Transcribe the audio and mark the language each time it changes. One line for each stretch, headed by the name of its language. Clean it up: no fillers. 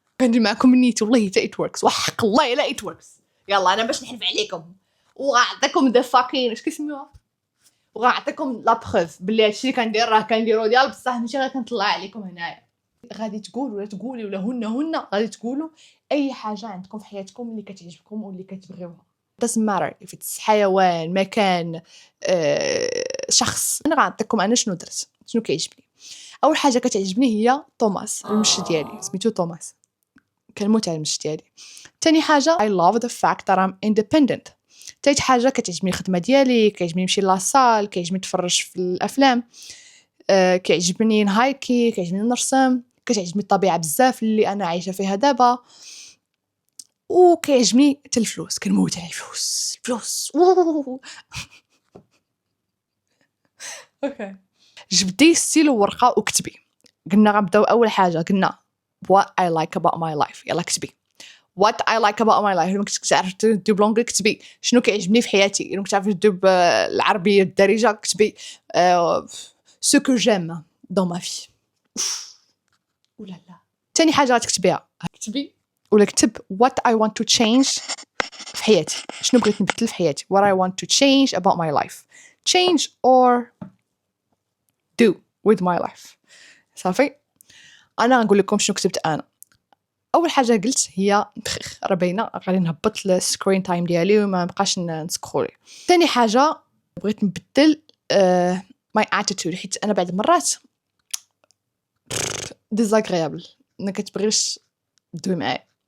Arabic: كندير معكم نيت والله حتى
English: it works
Arabic: وحق الله الا it works. يلا انا باش نحلف عليكم وغنعطيكم
English: the fucking
Arabic: اش كيسميوها وغنعطيكم لا بروف بلي هادشي اللي كندير راه كنديرو ديال بصح ماشي غير كنطلع عليكم هنايا. غادي تقول ولا تقولي ولا هن غادي تقولوا اي حاجه عندكم في حياتكم اللي كتعجبكم واللي كتبغيوها.
English: doesn't matter if it's
Arabic: حيوان، مكان، شخص. انا غنعطيكم انا شنو درت شنو كيعجبني. اول حاجه كتعجبني هي توماس، المشي ديالي سميتو توماس. كنموت على المشي ديالي. تاني حاجه
English: I love the fact that I'm independent.
Arabic: تالت حاجه كتعجبني الخدمه ديالي، كيعجبني نمشي لاصال، كيعجبني نتفرج في الافلام، كيعجبني نهايكي، كيعجبني نرسم، كتعجبني الطبيعه بزاف اللي انا عايشه فيها دابا، وكيعجبني حتى الفلوس، كنموت على الفلوس. اوكي جبدي ستيل وورقه وكتبي. قلنا غنبداو اول حاجه، قلنا
English: what I like about my life.
Arabic: يلا كتبي
English: what I like about my life.
Arabic: إلا كنت تعرف تدوب بالانجلي كتبي شنو كيعجبني في حياتي. إلا كنت تعرف تدوب العربيه الدارجه كتبي
French: ce que j'aime dans ma vie.
Arabic: ولا لا. تاني حاجه غتكتبيها كتبي ولا كتب
English: what I want to change
Arabic: في حياتي. شنو بغيت نبدل في حياتي.
English: what I want to change about my life. change or do with my life.
Arabic: صافي. انا غنقول لكم شنو كتبت انا. اول حاجه قلت هي راه باينه غادي نهبط السكرين تايم ديالي وما نبقاش نسكرولي. ثاني حاجه بغيت نبدل ماي اتيتود، حيت انا بعض المرات ديزاغريابل ما كتبغيش تدوي معايا.